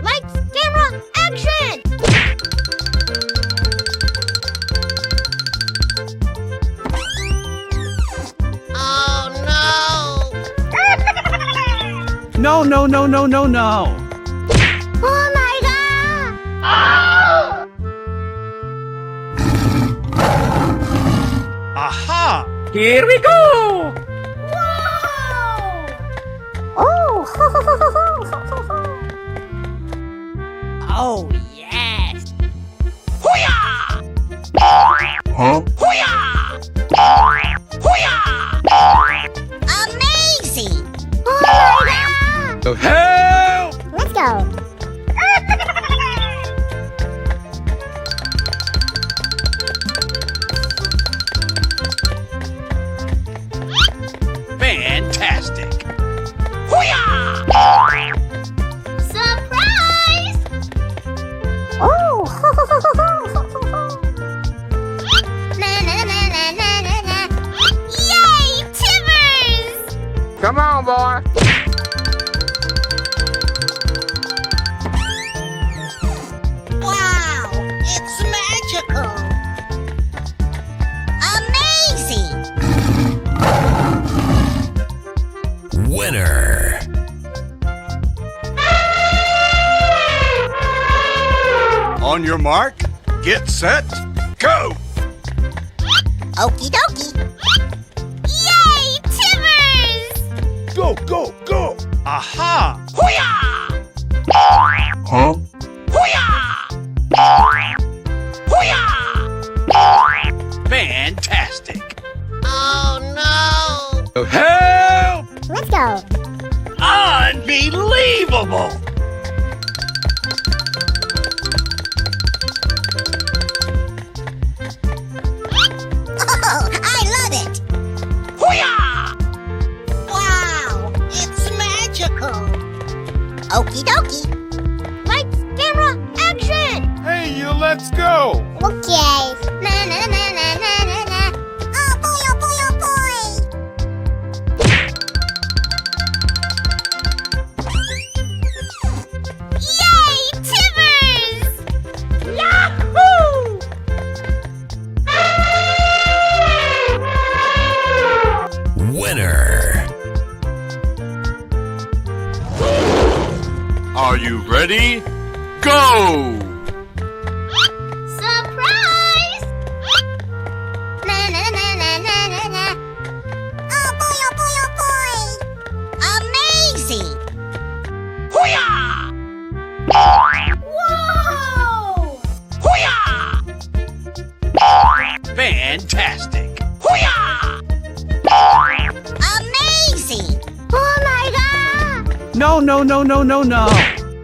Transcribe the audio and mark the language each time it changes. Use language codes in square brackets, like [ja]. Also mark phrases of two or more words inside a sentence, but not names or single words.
[en] Lights, camera, action! Oh no! No, no, no, no, no, no. Oh my god! Aha! Here we go. Oh! Oh yes! Hoo-yah! Huh? Hoo-yah! Hoo-yah! Amazing! Oh my god! Help! Let's go! Fantastic! Hoo-yah! Surprise! Oh! Na na na na na na na. Yay, Timbers! Come on, boy. Wow! It's magical! Amazing! Winner. On your mark, get set, go! Okie dokie. Yay, Timbers! Go, go, go! Aha! Hoo-yah! Huh? Hoo-yah! Hoo-yah! Fantastic! Oh no! Help! Let's go. Unbelievable! Oh, I love it! Hoo-yah! Wow, it's magical. Okie dokie. Lights, camera, action! Hey, you, let's go. Okay. Na na na na na na na. Oh boy, oh boy, oh boy. Yay, Timbers! Yahoo! Winner! Are you ready? Go! Surprise! Na na na na na na na. Oh boy, oh boy, oh boy. Amazing! Hoo-yah! Whoa! Hoo-yah! Fantastic! Hoo-yah! Amazing! Oh my god! No, no, no, no, no, no.